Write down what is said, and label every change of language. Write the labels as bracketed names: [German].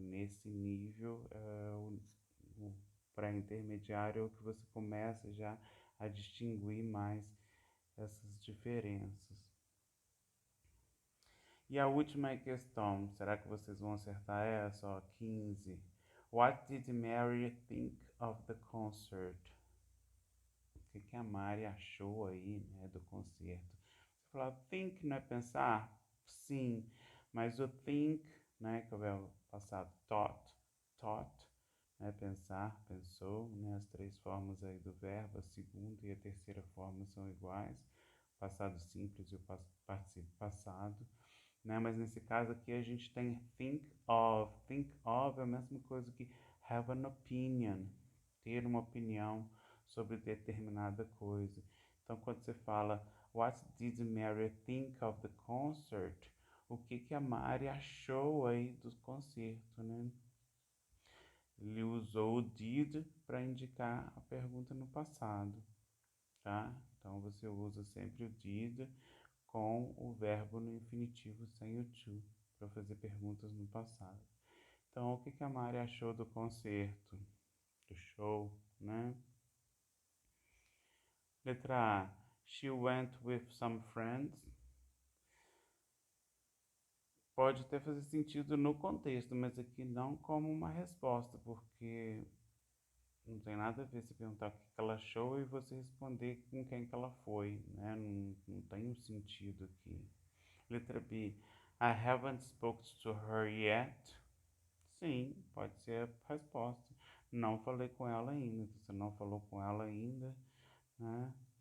[Portuguese] Nesse nível, o pré-intermediário é o que você começa já a distinguir mais essas diferenças. E a última questão, será que vocês vão acertar essa? Ó, 15. [English] What did Mary think of the concert? [Portuguese] O que a Mari achou aí, né, do concerto? Você fala, think não é pensar? Sim, mas o think, né, que é o verbo passado, thought, né, pensar, pensou, né, as três formas aí do verbo, a segunda e a terceira forma são iguais, passado simples e o participo passado, né, mas nesse caso aqui a gente tem think of é a mesma coisa que [English] have an opinion, [Portuguese] ter uma opinião sobre determinada coisa. Então, quando você fala [English] What did Mary think of the concert? [Portuguese] O que a Mari achou aí do concerto, né? Ele usou o did para indicar a pergunta no passado, tá? Então, você usa sempre o did com o verbo no infinitivo sem o to para fazer perguntas no passado. Então, o que a Mari achou do concerto, do show, né? Letra A. [English] She went with some friends. [Portuguese] Pode até fazer sentido no contexto, mas aqui não como uma resposta, porque não tem nada a ver se perguntar o que ela achou e você responder com quem que ela foi, né? Não tem um sentido aqui. Letra B. [English] I haven't spoken to her yet. [Portuguese] Sim, pode ser a resposta. Não falei com ela ainda. Você não falou com ela ainda, né?